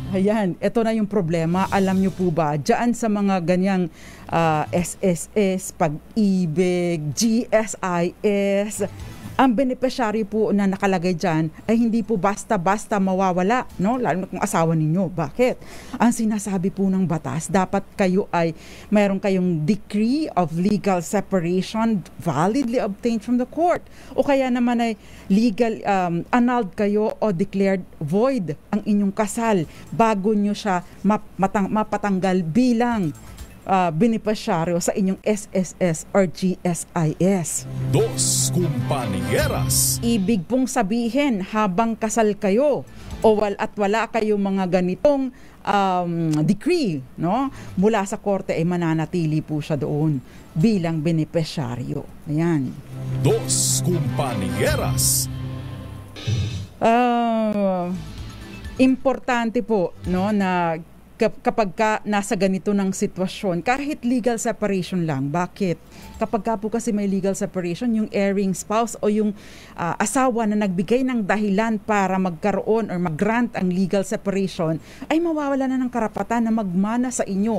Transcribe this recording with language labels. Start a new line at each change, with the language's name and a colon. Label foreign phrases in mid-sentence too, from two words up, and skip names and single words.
Filipino: Ayan, ito na yung problema. Alam nyo po ba, dyan sa mga ganyang SSS, Pag-ibig, GSIS, ang benepisyaryo po na nakalagay dyan ay hindi po basta-basta mawawala, no? Lalo na kung asawa ninyo. Bakit? Ang sinasabi po ng batas, dapat kayo ay mayroon kayong
English: decree of legal separation validly obtained from the court.
Filipino: O kaya naman ay legal, annulled kayo o
English: declared void
Filipino: ang inyong kasal bago nyo siya mapatanggal bilang benepisyaryo sa inyong SSS or GSIS.
Spanish: Dos Compañeras.
Filipino: Ibig pong sabihin, habang kasal kayo at wala kayong mga ganitong decree, no? Mula sa korte ay mananatili po siya doon bilang benepisyaryo. Ayan.
Spanish: Dos Compañeras.
Filipino: Importante po, no, na kapag nasa ganito ng sitwasyon, kahit
English: legal separation
Filipino: lang. Bakit? Kapag po kasi may
English: legal separation,
Filipino: yung
English: erring spouse
Filipino: o yung asawa na nagbigay ng dahilan para magkaroon or mag-grant ang
English: legal separation,
Filipino: ay mawawala na ng karapatan na magmana sa inyo.